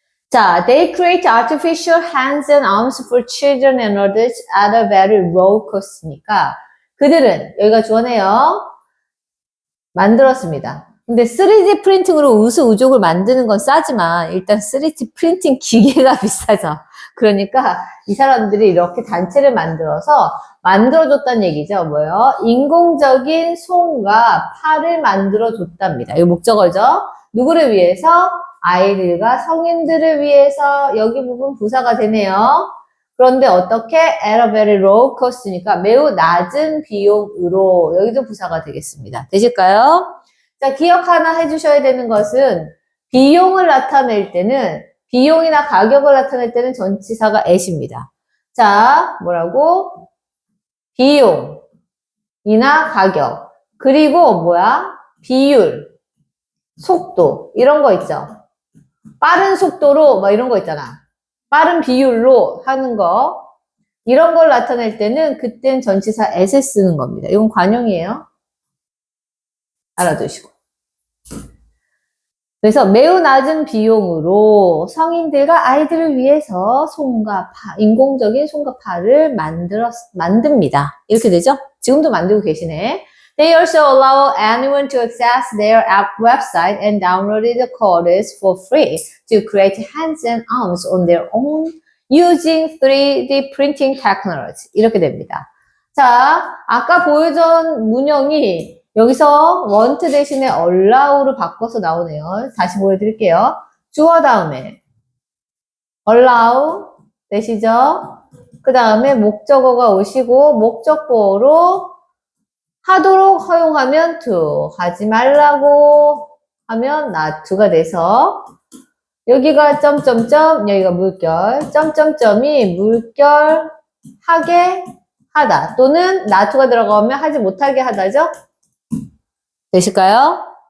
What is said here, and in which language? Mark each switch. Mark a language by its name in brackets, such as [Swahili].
[English] 자, they create artificial hands and arms for children and adults at a very low cost니까 [Korean] 그들은 여기가 주어네요. 만들었습니다. 근데 3D 프린팅으로 의수 의족을 만드는 건 싸지만 일단 3D 프린팅 기계가 비싸죠. 그러니까 이 사람들이 이렇게 단체를 만들어서 만들어줬다는 얘기죠. 뭐예요? 인공적인 손과 팔을 만들어줬답니다. 이거 목적어죠. 누구를 위해서? 아이들과 성인들을 위해서. 여기 부분 부사가 되네요. 그런데 어떻게? [English] at a very low [Korean] cost니까 매우 낮은 비용으로. 여기도 부사가 되겠습니다. 되실까요? 자, 기억 하나 해주셔야 되는 것은 비용을 나타낼 때는 비용이나 가격을 나타낼 때는 전치사가 at입니다. 자, 뭐라고? 비용이나 가격. 그리고 뭐야? 비율, 속도. 이런 거 있죠. 빠른 속도로 뭐 이런 거 있잖아. 빠른 비율로 하는 거. 이런 걸 나타낼 때는 그땐 전치사 at을 쓰는 겁니다. 이건 관용이에요. 알아두시고. 그래서 매우 낮은 비용으로 성인들과 아이들을 위해서 손과 파, 인공적인 손과 팔을 만듭니다. 이렇게 되죠? 지금도 만들고 계시네. [English] They also allow anyone to access their app website and download the codes for free to create hands and arms on their own using 3D printing technology. [Korean] 이렇게 됩니다. 자, 아까 보여준 문형이 여기서 want 대신에 allow로 바꿔서 나오네요. 다시 보여드릴게요. 주어 다음에 allow 되시죠? 그 다음에 목적어가 오시고 목적보어로 하도록 허용하면 to, 하지 말라고 하면 not to가 돼서 여기가 점점점, 여기가 물결, 점점점이 물결 하게 하다 또는 not to가 들어가면 하지 못하게 하다죠? 되실까요?